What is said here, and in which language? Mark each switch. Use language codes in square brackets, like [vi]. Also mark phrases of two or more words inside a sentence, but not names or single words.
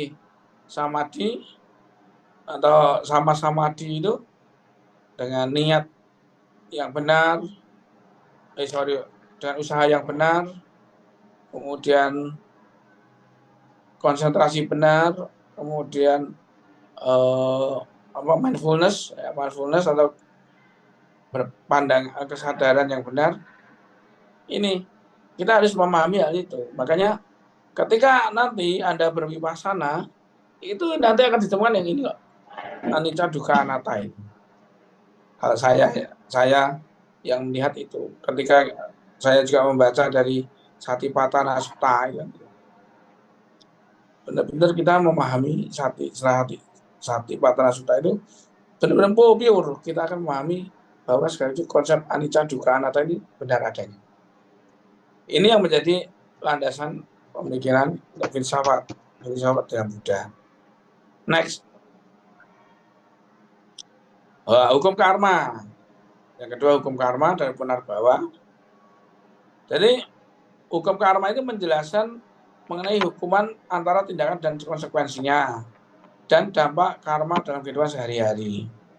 [id] Samadhi atau samadhi itu dengan niat yang benar, dengan usaha yang benar, kemudian konsentrasi benar, kemudian mindfulness atau berpandang kesadaran yang benar. Ini kita harus memahami hal itu. Makanya ketika nanti Anda berwipasana, itu nanti akan ditemukan yang ini loh, [pi] anicca, dukkha, anatta itu. [id] Kalau saya yang melihat itu ketika saya juga membaca dari Satipatthana Sutta, benar-benar kita memahami sati patana sutta itu benar-benar pure. Kita akan memahami bahwa segala itu konsep [pi] anicca dukkha anatta [id] ini benar adanya. Ini yang menjadi landasan pemikiran filsafat dalam Buddha. Next, hukum karma. Yang kedua hukum karma dari Punarbhawa. Jadi hukum karma itu menjelaskan mengenai hukuman antara tindakan dan konsekuensinya dan dampak karma dalam kehidupan sehari-hari.